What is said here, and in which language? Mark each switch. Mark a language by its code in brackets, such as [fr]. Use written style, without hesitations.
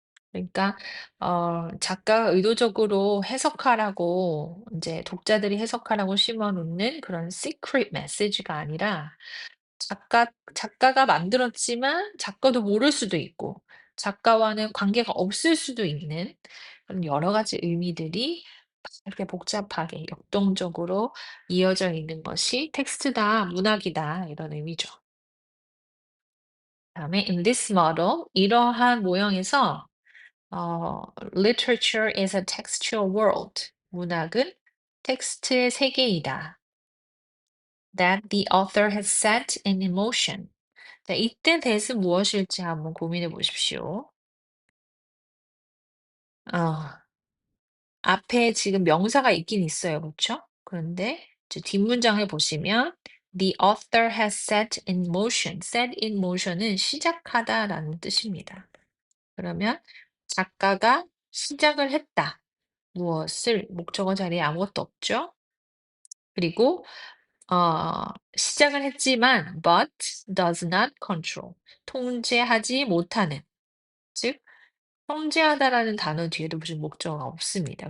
[ko] 그러니까 작가가 의도적으로 해석하라고 이제 독자들이 해석하라고 심어 놓는 그런 시크릿 메시지가 아니라 작가가 만들었지만 작가도 모를 수도 있고 작가와는 관계가 없을 수도 있는 그런 여러 가지 의미들이 막 이렇게 복잡하게 역동적으로 이어져 있는 것이 텍스트다, 문학이다 이런 의미죠. 그다음에 [en] in this model [ko] 이러한 모형에서 어, [en] literature is a textual world. [ko] 문학은 텍스트의 세계이다. [en] That the author has set in emotion. [ko] 자, 이때 that은 무엇일지 한번 고민해 보십시오. 어, 앞에 지금 명사가 있긴 있어요. 그렇죠? 그런데 이제 뒷문장을 보시면 [en] the author has set in motion. set in motion [ko] 은 시작하다라는 뜻입니다. 그러면 작가가 시작을 했다. 무엇을 목적어 자리에 아무것도 없죠. 그리고 시작을 했지만 [en] but does not control [ko] 통제하지 못하는 즉 통제하다라는 단어 뒤에도 무슨 목적어가 없습니다.